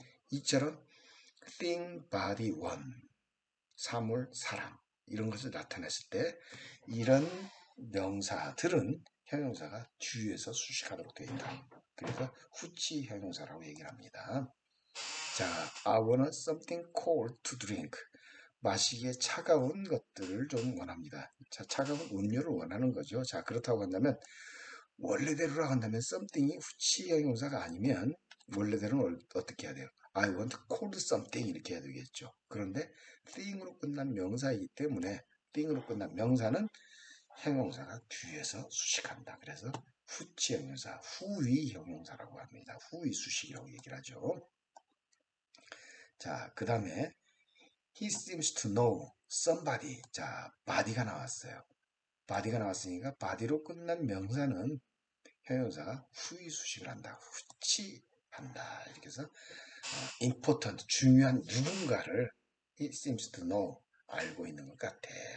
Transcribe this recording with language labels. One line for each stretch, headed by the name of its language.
Korean: 이처럼 thing, body, one, 사물, 사람 이런 것을 나타냈을 때 이런 명사들은 형용사가 뒤에서 수식하도록 되어 있다. 그래서 후치 형용사라고 얘기를 합니다.
English: 자, I want something cold to drink.
Korean: 마시기에 차가운 것들을 좀 원합니다. 자, 차가운 음료를 원하는 거죠. 자, 그렇다고 한다면 원래대로라고 한다면 something이 후치 형용사가 아니면 원래대로는 어떻게 해야 돼요?
English: I want cold something
Korean: 이렇게 해야 되겠죠. 그런데 thing으로 끝난 명사이기 때문에 thing으로 끝난 명사는 형용사가 뒤에서 수식한다. 그래서 후치 형용사, 후위 형용사라고 합니다. 후위 수식이라고 얘기를 하죠. 자, 그 다음에
English: he seems to know somebody.
Korean: 자, body가 나왔어요. body가 나왔으니까 body로 끝난 명사는 형용사가 후위 수식을 한다. 후치한다. 이렇게 해서 important, 중요한 누군가를
English: he seems to know,
Korean: 알고 있는 것 같아.